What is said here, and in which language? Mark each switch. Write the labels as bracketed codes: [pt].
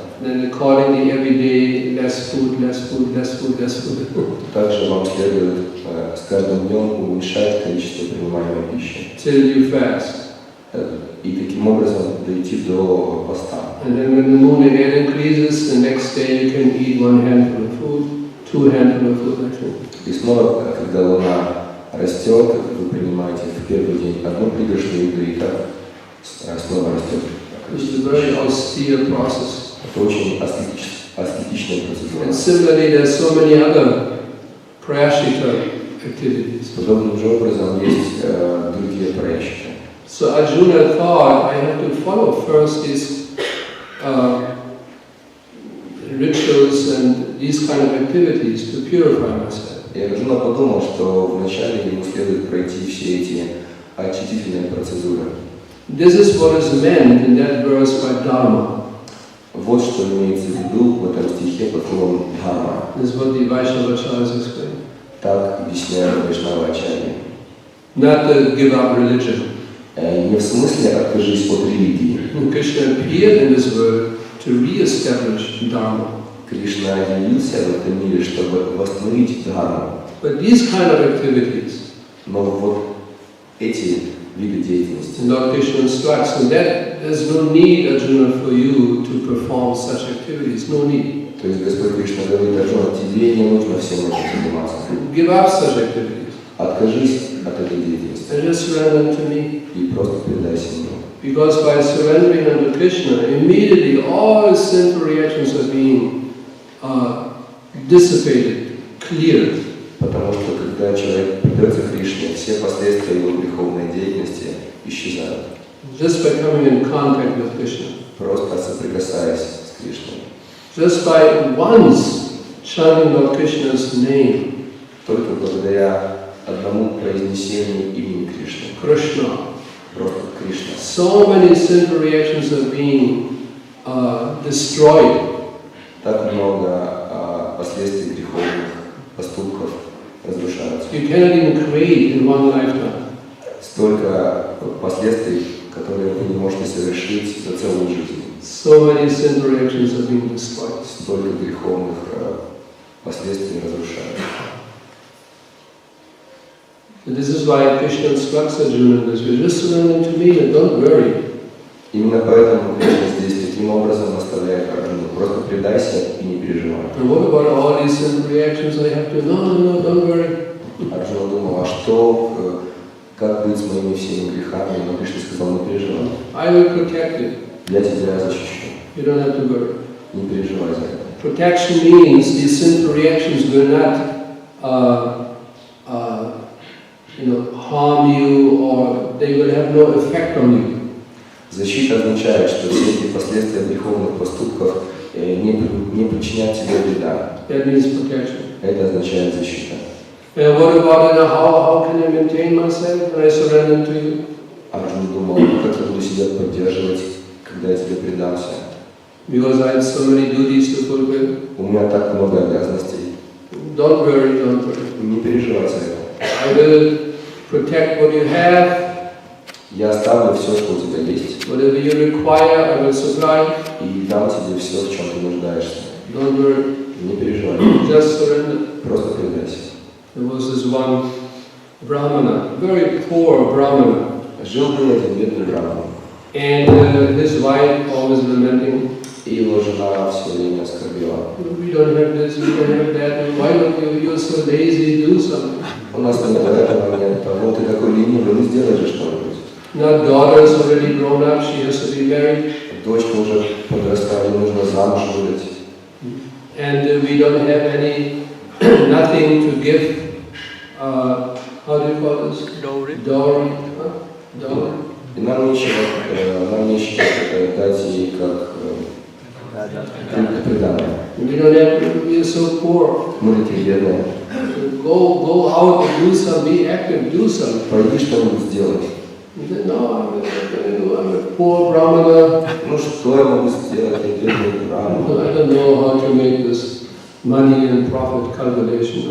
[en] then accordingly every day less food, less food, less food, less food. [ru] также вам следует с каждым днем уменьшать количество принимаемой пищи. [en] Till you fast. [ru] И таким образом дойти до поста. [en] And then when the moon again increases, the next day you can eat one handful of food, two handful of food, I think. [ru] И снова, когда луна растет, вы принимаете в первый день одну пригоршню еды, и так снова растет. [en] It's a very austere process. [ru] Это очень аскетичная процедура. [en] And similarly, there are so many other prayashita activities. [ru] Подобным же образом есть другие праяшчиты. [en] So Arjuna thought, I have to follow first these rituals and these kind of activities to purify myself. [ru] И Арджуна подумал, что вначале ему следует пройти все эти очистительные процедуры. [en] This is what is meant in that verse by Dharma. [ru] Вот что имеется в виду в этом стихе под словом «дхарма». [en] This is what the Vaishnavacharyas explain. [ru] Так объясняют Вайшнава-ачарьи. [en] Not to give up religion. [ru] Не в смысле «откажись от религии». [en] Krishna appeared in this world to re-establish Dharma. [ru] Кришна явился в этом мире, чтобы восстановить дхарму. [en] But these kind of activities, [ru] Но вот эти виды деятельности, [en] Lord Krishna instructs, and that there's no need, Arjuna, for you to perform such activities. No need. [ru] то есть Господь Кришна говорит: Арджуна, тебе не нужно всем этим заниматься. [en] Give up such activities. [ru] Откажись от этой деятельности [en] And just surrender to me. [ru] и просто предайся мне. [en] Because by surrendering unto Krishna, immediately all sinful reactions are being dissipated, cleared. [ru] Потому что когда человек предается Кришне, все последствия его греховной деятельности исчезают. [en] Just by coming in contact with Krishna. [ru] Просто соприкасаясь с Кришной. [en] Just by once chanting Lord Krishna's name. [ru] Только благодаря одному произнесению имени Кришны. [en] Krishna. [ru] Просто Кришна. [en] So many sinful reactions are being destroyed. [ru] Так много последствий греховных поступков разрушаются. [en] You cannot even create in one lifetime. [ru] Столько последствий, которые вы не можете совершить за целую жизнь. [en] So many sinful reactions are being destroyed. [ru] Столько греховных последствий разрушаются. [en] So this is why Krishna instructs Arjuna in this way. Just surrender to me and don't worry. [ru] Именно поэтому Кришна здесь таким образом наставляет Арджуну: просто предайся и не переживай. [en] And what about all these sinful reactions I have to? No, don't worry. [ru] Арджуна думал: а что, как быть с моими всеми грехами? Но Кришна сказал: не переживай. [en] I will protect you. [ru] Я тебя защищу. [en] You don't have to worry. [ru] Не переживай за это. [en] Protection means these sinful reactions will not, harm you, or they will have no effect on you. [ru] Защита означает, что все эти последствия греховных поступков не причинят тебе вреда. [en] That means protection. [ru] Это означает защита. [en] And what about how can I maintain myself when I surrender to you? [ru] Арджуна думал: как я буду себя поддерживать, когда я тебе предамся? [en] Because I have so many duties to fulfill. [ru] У меня так много обязанностей. [en] Don't worry. [ru] Не переживай за это. [en] I will protect what you have. [ru] Я оставлю все, что у тебя есть. [en] Whatever you require, I will supply. [ru] И дам тебе все, в чем ты нуждаешься. [en] Don't worry. [ru] Не переживай. [en] Just surrender. [ru] Просто предайся. [en] There was this one Brahmana, very poor Brahmana. [ru] Жил-был один бедный брахман. [en] And his wife always lamenting. [ru] И его жена все время оскорбила. [en] We don't have this, we don't have that. Why don't you? You're so lazy. Do something. [ru] У нас нет этого, нет того. Ты такой ленивый, ну сделай же что-нибудь. [en] Now daughter is already grown up. She has to be married. [ru] Дочка уже подросла, ей нужно замуж выдать. [en] And we don't have any, nothing to give. How do you call this? Dowry. Dowry. Huh? Dowry. [ru] И нам нечего дать ей как преданное. [en] We don't have. We are so poor. [ru] Мы такие бедные. [en] Go out and do something. Be active. Do something. [ru] Пойди что-нибудь сделать. [en] He said, no, I'm a poor Brahmana. [ru] Ну что я могу сделать? Я бедный брахман. [en] I don't know how to make this money and profit calculation.